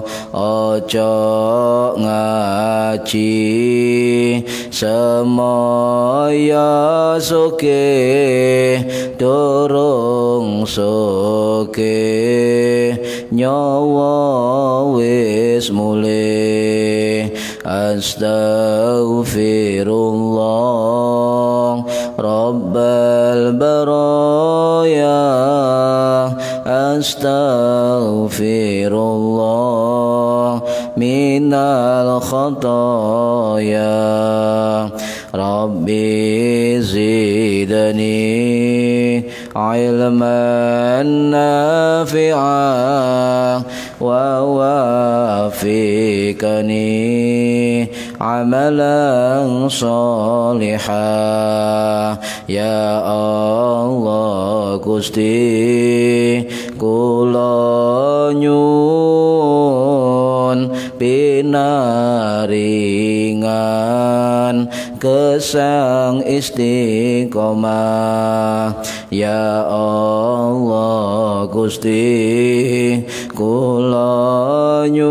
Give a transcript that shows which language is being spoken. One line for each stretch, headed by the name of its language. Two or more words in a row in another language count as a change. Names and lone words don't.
Javanese: Ojo ngaji semaya sugih, durung sugih nyawa wis mulih.
Arabic: أستغفر الله الله رب البرايا أستغفر الله من الخطايا ربي زدني علما نافعا ووفقني عملا صالحا يا الله
Javanese: Gusti kula nyuwun pinaringan kesang istiqomah
Arabic: ya Allah
Javanese: Gusti kula